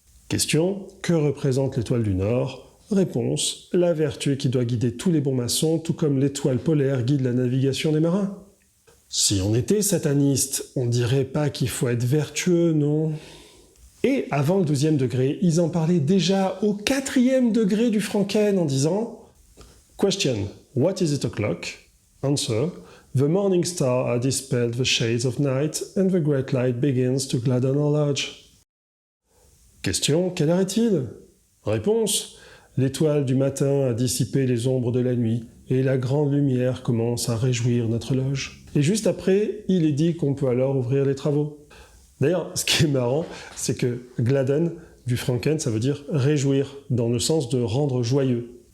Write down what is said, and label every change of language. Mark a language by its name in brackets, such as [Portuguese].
[French] Question: que représente l'étoile du Nord? Réponse: la vertu qui doit guider tous les bons maçons, tout comme l'étoile polaire guide la navigation des marins. Si on était sataniste, on dirait pas qu'il faut être vertueux, non? Et avant le 12e degré, ils en parlaient déjà au 4e degré du Franken en disant: Question: [English] What is it o'clock? Answer: The morning star has dispelled the shades of night and the great light begins to gladden our lodge. [French] Question: quelle heure est-il? Réponse: l'étoile du matin a dissipé les ombres de la nuit et la grande lumière commence à réjouir notre loge. Et juste après, il est dit qu'on peut alors ouvrir les travaux. D'ailleurs, ce qui est marrant, c'est que gladden, du Franken, ça veut dire réjouir, dans le sens de rendre joyeux.